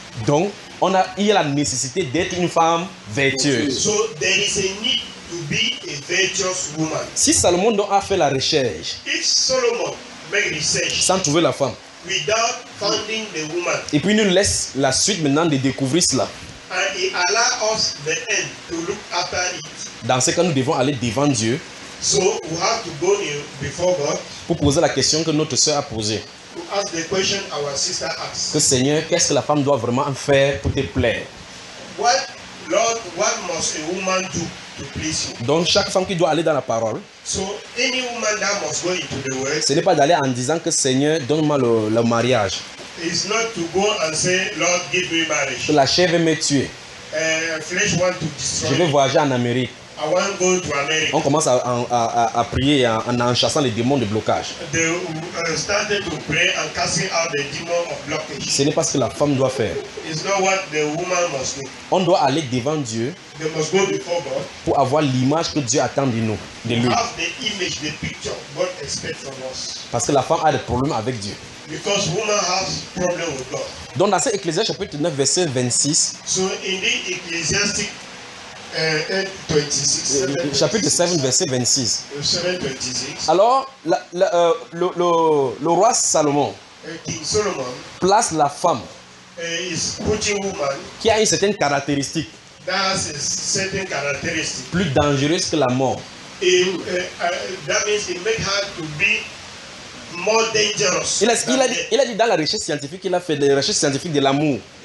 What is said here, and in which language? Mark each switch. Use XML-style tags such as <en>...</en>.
<fr>Donc, il y a la nécessité d'être une femme vertueuse.</fr> <en>So there is a need to be a virtuous woman.</en> <fr>Si Salomon a fait la recherche,</fr> <en>if Solomon made research,</en> <fr>sans trouver la femme,</fr> <en>without finding the woman,</en> <fr>et puis nous laisse la suite maintenant de découvrir cela,</fr> <en>and he allow us the end to look after it.</en> <fr>Dans ce cas, nous devons aller devant Dieu,</fr> <en>so we have to go before God,</en> <fr>pour poser la question que notre sœur a posée.</fr> <en>To ask the question our sister asked.</en> <fr>Que Seigneur, qu'est-ce que la femme doit vraiment faire pour te plaire?</fr> <en>What Lord, what must a woman do?</en> <fr>Donc chaque femme qui doit aller dans la parole,</fr> <en>so, any woman that must go into the world,</en> <fr>ce n'est pas d'aller en disant que Seigneur donne-moi le mariage.</fr> <en>It's not to go and say, Lord, give me marriage.</en> <fr>La chair veut me tuer.</fr> <en>Flesh want to destroy.</en> <fr>Je veux voyager en Amérique.</fr> <en>I want to go to America.</en> <fr>On commence à prier en chassant les démons de blocage.</fr> <en>They started to pray and casting out the demon of blockage.</en> <fr>Ce n'est pas ce que la femme doit faire.</fr> <en>It's not what the woman must do.</en> <fr>On doit aller devant Dieu.</fr> <en>They must go before God.</en> <fr>Pour avoir l'image que Dieu attend de nous, de lui.</fr> <en>Have the image, the picture God expects from us.</en> <fr>Parce que la femme a des problèmes avec Dieu.</fr> <en>Because woman has problem with God.</en> <fr>Donc dans cet Ecclésiaste chapitre 9 verset 26.</fr> <en>So in the Ecclesiastic 26,</en> <fr>chapitre 7 verset 26.</fr> <en>26.</en> <fr>Alors le roi Salomon,</fr> <en>King Solomon,</en> <fr>place la femme</fr> <en>is putting woman,</en> <fr>qui a une certaine caractéristique,</fr> <en>that has a certain characteristic,</en> <fr>plus dangereuse que la mort.</fr> <en>That means it make her to be more dangerous.</en> <fr>Il a dit dans la recherche scientifique, il a fait des recherches scientifiques de l'amour.</fr>